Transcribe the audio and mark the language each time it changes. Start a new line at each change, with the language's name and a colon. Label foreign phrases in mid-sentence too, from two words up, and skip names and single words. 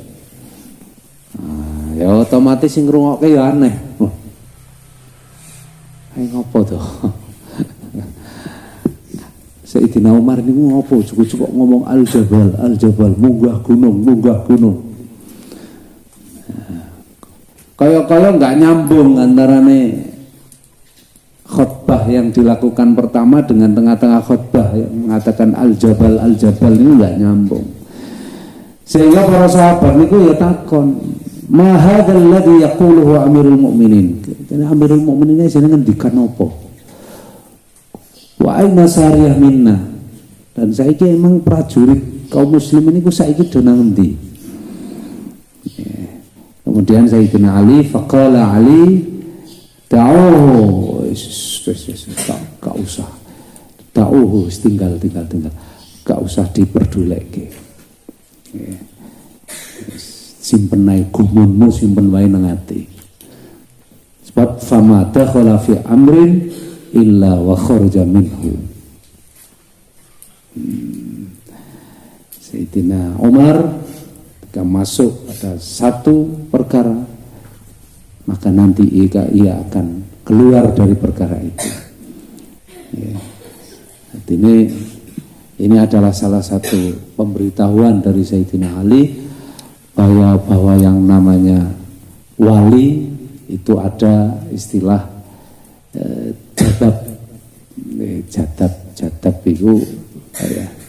Javanese: Nah, ya otomatis sing ngrungokke ya aneh. Ayo ngopo to? Sayyidina Umar ini ngopo cukup ngomong
Arabic: الجبل، الجبل,
Javanese: munggah gunung, munggah gunung. Kaya-kaya nggak nyambung antarane
Indonesian: khutbah yang dilakukan pertama dengan tengah-tengah khutbah yang mengatakan
Arabic: الجبل، الجبل
Indonesian: ini nggak nyambung.
Javanese: Sehingga para sahabat niku ya takon,
Arabic: ما هذا الذي يقوله أمير المؤمنين.
Javanese: Jadi Amirul Mukminin ini jenengan ngendikan apa?
Arabic: وأين سارية منا.
Javanese: Dan saiki emang prajurit kaum muslimin niku saiki do nang endi? Kemudian Sayyidina Ali
Arabic: فقال علي دعوه
Javanese: gak usah ta'uhu tinggal gak usah diperduleke simpen ae gumunmu simpen wae nang ati sebab
Arabic: فما دخل في أمر إلا وخرج منه.
Indonesian: Sayyidina Umar ketika masuk ada satu perkara maka nanti ia akan keluar dari perkara itu. Ya. Ini adalah salah satu pemberitahuan dari Sayyidina Ali bahwa yang namanya wali itu ada istilah jadab itu ya.